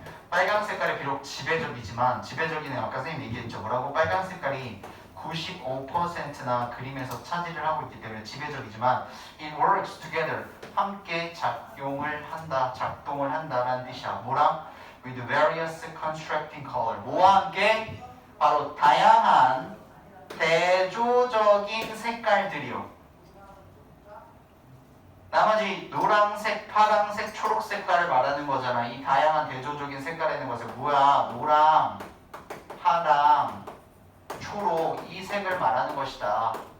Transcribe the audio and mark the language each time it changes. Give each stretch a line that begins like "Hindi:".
Korean: 빨강 색깔이 비록 지배적이지만 지배적인은 아까 선생님 얘기했죠. 뭐라고? 빨강 색깔이 95%나 그림에서 차지를 하고 있기 때문에 지배적이지만
English: it works together.
Korean: 함께 작동을 한다라는 뜻이야. 뭐랑?
English: with various contrasting color.
Korean: 뭐와 함께? 바로 다양한 대조적인 색깔들이요. 나머지 노란색, 파란색, 초록 색깔을 말하는 거잖아. 이 다양한 대조적인 색깔이라는 것은 뭐야? 노랑, 파랑, 초록 이 색을 말하는 것이다.